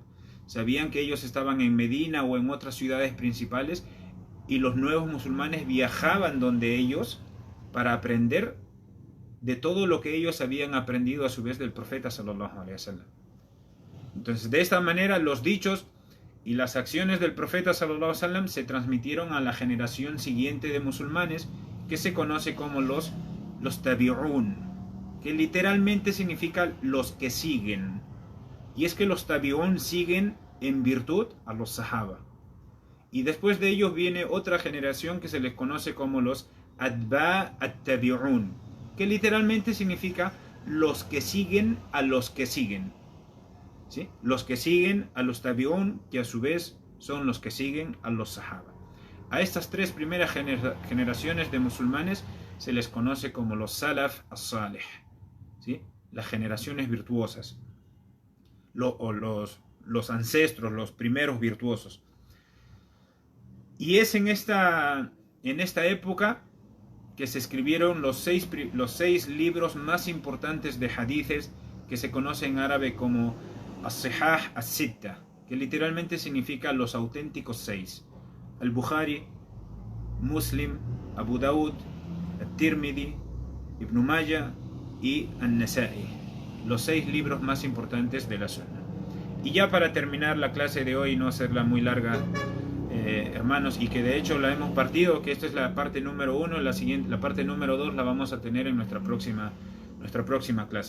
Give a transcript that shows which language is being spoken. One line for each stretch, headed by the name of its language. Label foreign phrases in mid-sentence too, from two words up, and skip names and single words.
Spanish: Sabían que ellos estaban en Medina o en otras ciudades principales y los nuevos musulmanes viajaban donde ellos para aprender de todo lo que ellos habían aprendido a su vez del profeta
Arabic: صلى الله عليه وسلم.
Spanish: Entonces, de esta manera, los dichos y las acciones del profeta
Arabic: صلى الله عليه وسلم
Spanish: se transmitieron a la generación siguiente de musulmanes, que se conoce como los tabi'un, que literalmente significa los que siguen. Y es que los tabi'un siguen en virtud a los sahaba. Y después de ellos viene otra generación que se les conoce como los
Arabic: أتباع التابعين,
Spanish: que literalmente significa los que siguen a los que siguen. ¿Sí? Los que siguen a los tabi'un, que a su vez son los que siguen a los sahaba. A estas tres primeras generaciones de musulmanes se les conoce como los
Arabic: السلف الصالح,
Spanish: ¿sí? Las generaciones virtuosas, los ancestros, los primeros virtuosos. Y es en esta época que se escribieron los seis libros más importantes de hadices, que se conoce en árabe como
Arabic: الصحاح الستة,
Spanish: que literalmente significa los auténticos seis: al-Bukhari, Muslim, Abu Daud, al-Tirmidhi, Ibn Majah y al-Nasa'i, los 6 libros más importantes de la Sunna. Y ya para terminar la clase de hoy, no hacerla muy larga, hermanos, y que de hecho la hemos partido, que esta es la parte número 1, la parte número 2 la vamos a tener en nuestra próxima clase.